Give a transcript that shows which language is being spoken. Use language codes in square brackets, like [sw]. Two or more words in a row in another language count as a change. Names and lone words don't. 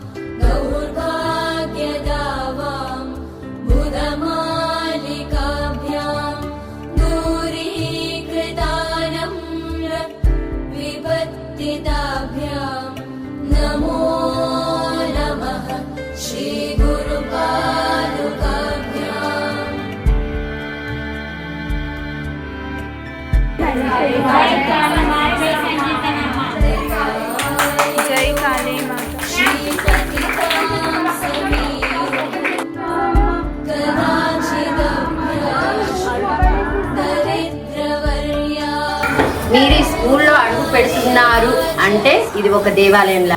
[sa] दौर्भाग्यदावां बुधमालिकाभ्यां दूरीकृतानम्र विपत्तिताभ्यां नमो नमः श्री गुरुपादुकाभ्याम्. [te] జై కాళీ మాత. మీరు ఈ స్కూల్లో అడుగు పెడుతున్నారు అంటే ఇది ఒక దేవాలయంలా.